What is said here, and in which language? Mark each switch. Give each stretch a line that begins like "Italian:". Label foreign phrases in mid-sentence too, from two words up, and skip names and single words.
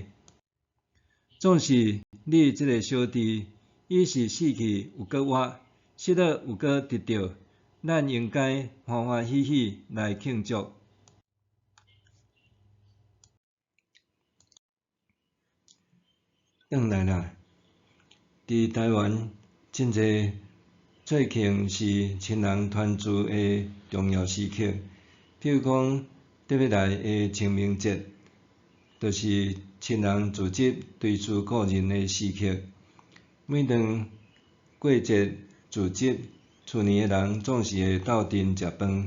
Min Nan Chinese: 总是你即个小弟，伊是死去有搁活，失落有搁得到，咱应该欢欢喜喜来庆祝。转来啦，伫台湾真侪节庆是亲人团聚的重要时刻，譬如讲特别来的清明节，就是亲人聚集、追思故人的时刻。每当过节聚集，厝内的人总是会斗阵食饭。